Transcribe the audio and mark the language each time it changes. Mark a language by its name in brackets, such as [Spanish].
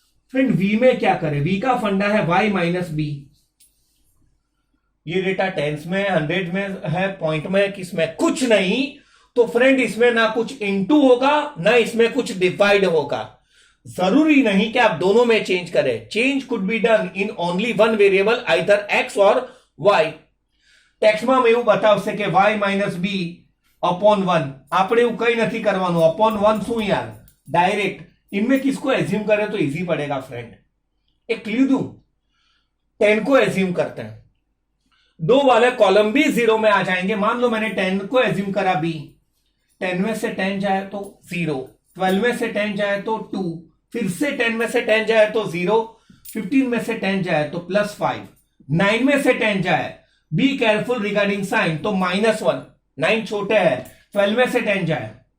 [Hindi] Friend v में क्या करे, v का फंडा है y माइनस b, ये डेटा टेंस में, 100 में है, पॉइंट में, किसमें कुछ नहीं, तो फ्रेंड इसमें ना कुछ इनटू होगा ना इसमें कुछ डिवाइड होगा। जरूरी नहीं कि आप दोनों में चेंज करें, [English] Change could be done in only one variable, either x और y। [Gujarati] ટેક્સમાં મેં એવું બતાવશે કે y માઇનસ b अपॉन 1, આપણે એવું કઈ નથી કરવાનું, अपॉन 1 શું यार, [Hindi] डायरेक्ट इनमें किसको एज्यूम करें तो इजी पड़ेगा। फ्रेंड एक क्लू दूं, 10 को एज्यूम करते हैं, 2 वाले कॉलम भी 0 में आ जाएंगे। मान लो मैंने 10 को एज्यूम करा b, 10 में से 10 जाए तो 0, 12 में से 10 जाए तो 2, फिर से 10 में से 10 जाए तो 0, 15 में से 10 जाए तो +5, 9 में से 10 जाए, [English] be careful regarding sign, [Hindi] तो -1, 9 छोटे है, 12 में से 10 जाए,